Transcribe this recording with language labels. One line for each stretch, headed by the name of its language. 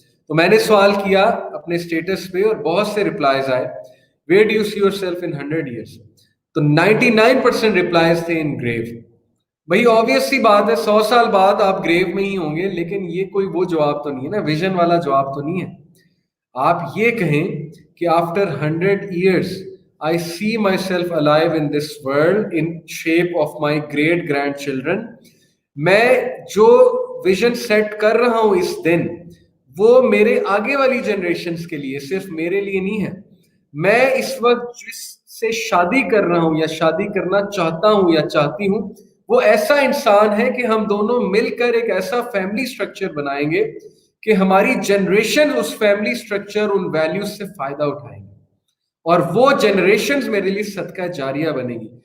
Urdu: تو میں نے سوال کیا اپنے اسٹیٹس پہ اور بہت سے ریپلائز آئے
English: Where do you see yourself in 100 years.
Urdu: تو 99% ریپلائز تھے
English: In grave.
Urdu: بھائی آبویس سی بات ہے 100 سال بعد آپ گریو میں ہی ہوں گے، لیکن یہ کوئی وہ جواب تو نہیں ہے نا، ویژن والا جواب تو نہیں ہے. آپ یہ کہیں کہ
English: After 100 years I see myself alive in this world in shape of my great grandchildren.
Urdu: میں جو ویژن سیٹ کر رہا ہوں اس دن وہ میرے آگے والی جنریشنز کے لیے، صرف میرے لیے نہیں ہے. میں اس وقت جس سے شادی کر رہا ہوں یا شادی کرنا چاہتا ہوں یا چاہتی ہوں وہ ایسا انسان ہے کہ ہم دونوں مل کر ایک ایسا فیملی سٹرکچر بنائیں گے کہ ہماری جنریشن اس فیملی سٹرکچر، ان ویلیوز سے فائدہ اٹھائیں گے، اور وہ جنریشنز میرے لیے صدقہ جاریہ بنے گی.